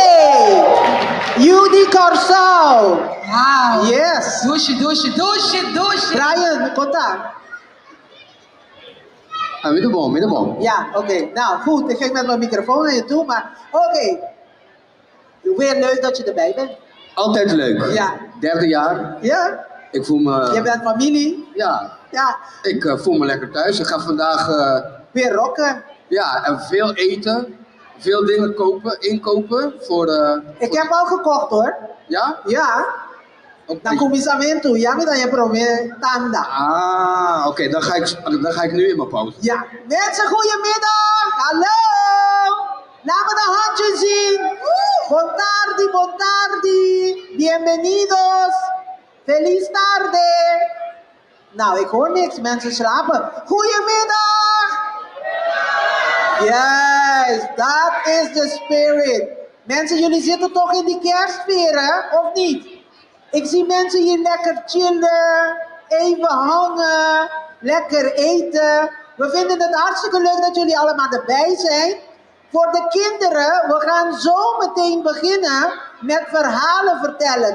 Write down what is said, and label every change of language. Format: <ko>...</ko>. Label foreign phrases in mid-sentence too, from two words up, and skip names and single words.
<en>Judy Corso. Wow. Yes. Douche.</en> <pt>Brian, conta. Muito bom.</pt> <nl>Ja, oké. Nou, goed. Ik ging met mijn microfoon naar je toe, maar oké. Weer leuk dat je erbij bent. Altijd leuk. Ja. Derde jaar. Ja? Ik voel me... Je bent familie. Ja. Ja. Ik voel me lekker thuis. Ik ga vandaag... Weer rocken. Ja, en veel eten. Veel dingen inkopen voor... Ik heb al gekocht hoor. Ja? Ja. Dan kom je samen toe. Ja, maar dan je probeert tanda. Oké. Dan ga ik nu in mijn pauze. Ja. Mensen, goedemiddag. Hallo. Laat me de handjes zien.</nl> <pap>Bon tardi.</pap> <es>Bienvenidos.</es> <pt>Feliz tarde.</pt> <nl>Nou, ik hoor niks. Mensen slapen. Goedemiddag.</nl> <en>Yes, that is the spirit.</en> <nl>Mensen, jullie zitten toch in die kerstsfeer, hè? Of niet? Ik zie mensen hier lekker chillen, even hangen, lekker eten. We vinden het hartstikke leuk dat jullie allemaal erbij zijn. Voor de kinderen, we gaan zo meteen beginnen met verhalen vertellen.</nl>